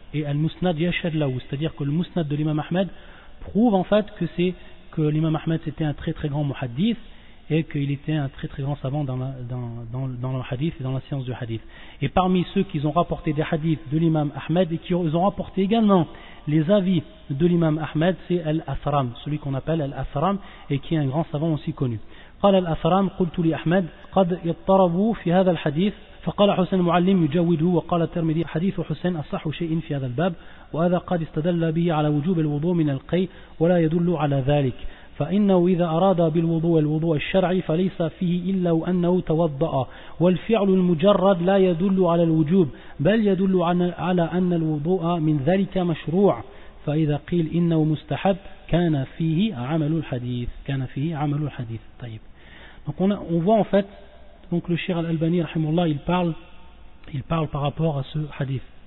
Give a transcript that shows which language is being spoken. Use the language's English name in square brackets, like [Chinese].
[French] Et [Arabic] al-musnad yashhad lahu, [French] c'est-à-dire que le musnad de l'imam Ahmed prouve en fait que l'imam Ahmed c'était un très très grand muhadith et qu'il était un très très grand savant dans le hadith et dans la science du hadith. Et parmi ceux qui ont rapporté des hadiths de l'imam Ahmed et qui ont rapporté également les avis de l'imam Ahmed, c'est al-Asram, celui qu'on appelle al-Asram et qui est un grand savant aussi connu. [Arabic] قال الأثرام قلت لي أحمد قد اضطربوا في هذا الحديث فقال حسين المعلم يجوده وقال الترمذي حديث حسين أصح شيء في هذا الباب وهذا قد استدل به على وجوب الوضوء من القي ولا يدل على ذلك فإنه إذا أراد بالوضوء الوضوء الشرعي فليس فيه إلا أنه توضأ والفعل المجرد لا يدل على الوجوب بل يدل على أن الوضوء من ذلك مشروع فإذا قيل إنه مستحب كان فيه عمل الحديث كان فيه عمل الحديث. طيب. [French] Donc on voit en fait, donc le Cheikh Al-Albani rahimoullah, il parle par rapport à ce hadith.